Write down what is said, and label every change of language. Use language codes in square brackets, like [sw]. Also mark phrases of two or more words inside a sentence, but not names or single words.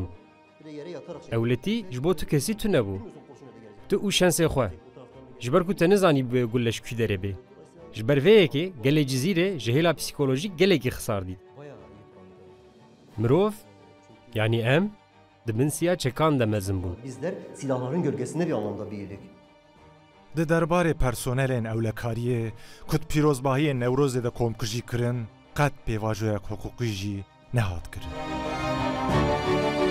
[ku] Ewletî ji bo tu kesî tune bû. Tu û şensê xwe. Ji ber ku te nizanî bi gul leşkûî derê bê. Ji ber vê yekê gelê cizîrê ji hêla psîkolojîk gelekî xisar dît. Mirov yani em di bin siya çekan de mezin bûn. [tr] Bizler silahların gölgesinde bir anlamda büyüdük. [ku] Di derbarê personelên ewlekariyê ku pîrozbahiyên Newrozê de komkujî kirin qet pêvajoyek hiqûqî jî nehat kirin.